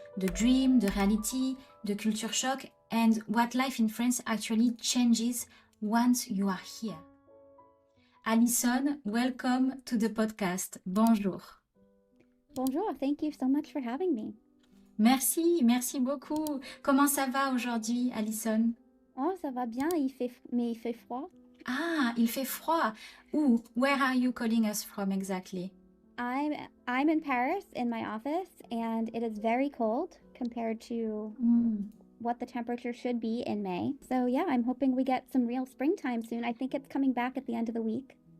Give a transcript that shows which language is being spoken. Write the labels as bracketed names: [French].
[English] The dream, the reality, the culture shock, and what life in France actually changes once you are here. Allison, welcome to the podcast. Bonjour. Bonjour, thank you so much for having me. [French] Merci beaucoup. Comment ça va aujourd'hui, Allison? Oh, ça va bien, mais il fait froid. Ah, il fait froid. [English] Ooh, where are you calling us from exactly? I'm in Paris in my office, and it is very cold compared to what the temperature should be in May. So yeah, I'm hoping we get some real springtime soon. I think it's coming back at the end of the week.